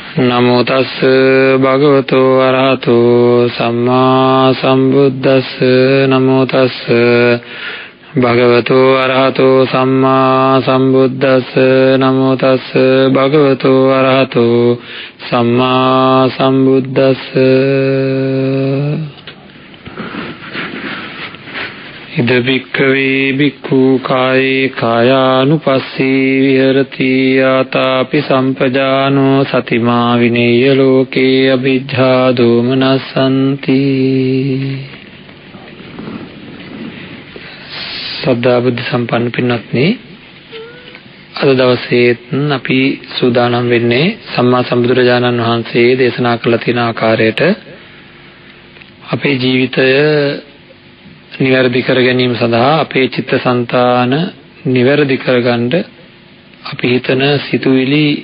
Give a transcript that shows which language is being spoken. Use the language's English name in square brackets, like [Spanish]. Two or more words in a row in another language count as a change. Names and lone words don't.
[Pali] නමෝ තස් භගවතෝ අරහතෝ සම්මා සම්බුද්දස්ස නමෝ තස් භගවතෝ අරහතෝ සම්මා සම්බුද්දස්ස නමෝ තස් භගවතෝ අරහතෝ සම්මා සම්බුද්දස්ස ඉද භික්ඛවේ භික්ඛු කායේ කායානුපස්සී විහෙරති ආතාපි සම්පජානෝ සතිමා විනේය ලෝකේ අභිජ්ජා දෝමනසන්ති. [Sinhala] සද්ධා බුද්ධ සම්පන්න පින්වත්නි, අද දවසේ අපි සූදානම් වෙන්නේ සම්මා සම්බුදුරජාණන් වහන්සේ දේශනා කළ තියෙන ආකාරයට අපේ ජීවිතය නිවැරදි කර ගැනීම සඳහා අපේ චිත්තසංතාන නිවැරදි කරගන්න අපි හිතන සිතුවිලි